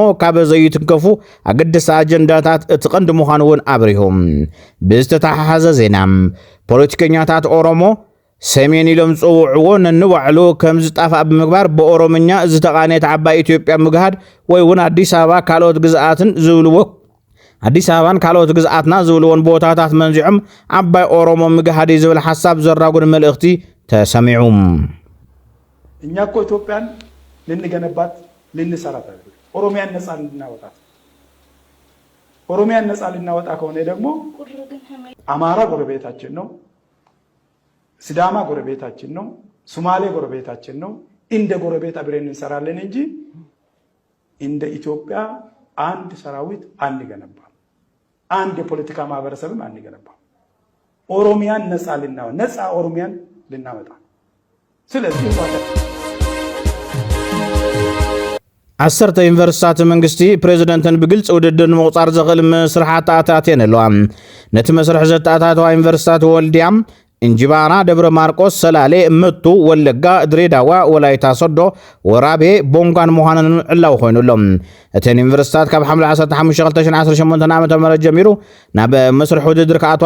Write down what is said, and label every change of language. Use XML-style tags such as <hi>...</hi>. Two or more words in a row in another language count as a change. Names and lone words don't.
<ti>ካብ ዘይትንከፉ ኣገደስቲ ኣጀንዳታት እቲ ቀንዲ ምዃኑ እውን ኣብሪሆም ብዝተተሓሓዘ ዜና ፖለቲከኛታት ኦሮሞ ሰሜን ኢሎም ጽውዕዎ ነንባዕሉ ከም ዝጣፋ ብምግባር በኦሮምኛ ዝተቃነየ ዓባይ ኢትዮጵያ ምግሃድ ወይ እውን አዲስ አበባ ካልኦት ግዛአትን ዝብልዎ አዲስ አበባን ካልኦት ግዛአትና ዝብልዎን ቦታታት መንዚዖም ዓባይ ኦሮሞ ምግሃድ ዝብል ሐሳብ ዘራጉን መልእክቲ ተሰሚዑም</ti> <am>እኛ እኮ ኢትዮጵያን ልንገነባት ልንሰራት ኦሮሚያን ነፃ ልናወጣት ኦሮሚያን ነፃ ልናወጣ ከሆነ ደግሞ አማራ ጎረቤታችን ነው ሲዳማ ጎረቤታችን ነው ሶማሌ ጎረቤታችን ነው እንደ ጎረቤት አብረን እንሰራለን እንጂ እንደ ኢትዮጵያ አንድ ሰራዊት አንገነባም አንድ የፖለቲካ ማህበረሰብም አንገነባም ኦሮሚያን ነፃ ኦሮሚያን ልናወጣ ስለዚህ</am> <ti>عسرت ዩኒቨርሲቲታት መንግስቲ ፕሬዝዳንትን ብግልጽ ውድድር መውጻር ዘኽእል መስርሓት ኣታትየን ኣለዋ ነቲ መስርሕ ዘተኣታተዋ ዩኒቨርሲቲታት ወልድያ እንጅባራ ደብረ ማርቆስ ሰላሌ መቱ ወለጋ ድሬዳዋ ወላይታ ሶዶ ወራቤ ቦንጋን መሃነን ዕላው ኮይኑሎም እተን ዩኒቨርሲቲታት ካብ ሐምለ 15 2018 ዓ.ም ጀሚሩ ናብ መስርሕ ውድድር ከኣትዋ</ti>